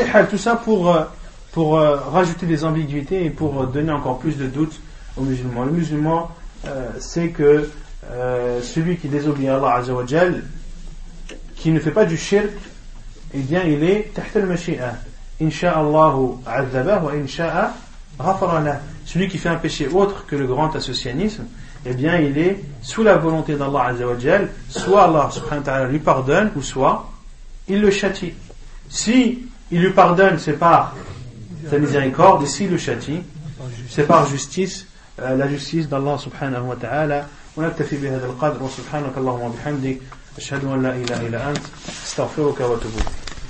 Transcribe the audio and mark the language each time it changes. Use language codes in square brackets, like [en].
[fr] Tout ça pour rajouter des ambiguïtés et pour donner encore plus de doutes aux musulmans. Le musulman sait que celui qui désobéit à Allah Azza wa Jal, qui ne fait pas du shirk, eh bien il est [ar] تحت المشيئة. Inch'Allah عذبه وإنشاء غفر له. [fr] Celui qui fait un péché autre que le grand associanisme, eh bien il est sous la volonté d'Allah Azza wa Jal. Soit Allah subhanahu wa ta'ala lui pardonne, ou soit il le châtie. Si il lui pardonne, c'est par sa miséricorde, et s'il le châtie, c'est par justice, la justice d'Allah subhanahu wa ta'ala. [ar] ونكتفي بهذا القدر وسبحانك اللهم وبحمدك اشهد ان لا اله الا انت استغفرك واتوب اليك